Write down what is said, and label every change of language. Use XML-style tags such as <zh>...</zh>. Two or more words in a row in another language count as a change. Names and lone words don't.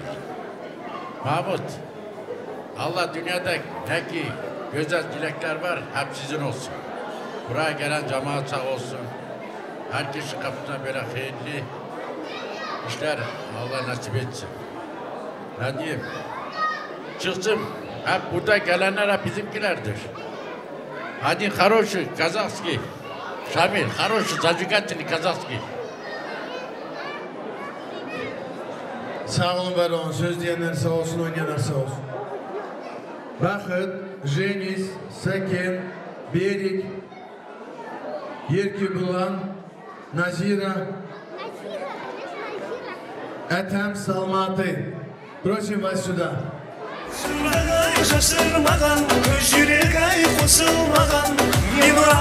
<tr>Mahmut, Allah dünyada ne ki güzel dilekler var, hep sizin olsun. Buraya gelen cemaat sağ olsun. Herkesin kapısına böyle hayırlı işler Allah nasip etsin. Ne diyeyim? Çıksın, hep burada gelenler hep bizimkilerdir.</tr> <ru>Hadi хороший, казахский. Şamil, хороший, зажигательный казахский.</ru> <tr>Sağ olun, var olun. Söz diyenler sağ olsun, oynayanlar sağ olsun. Bakıt, Jeniz, Sakin, Berik, Yerki Bulan, Nazira, Ethem Salmatı.</tr> <ru>Просим вас сюда.</ru> <tr>Şaşırmadan, yüreğe koşulmadan,</tr>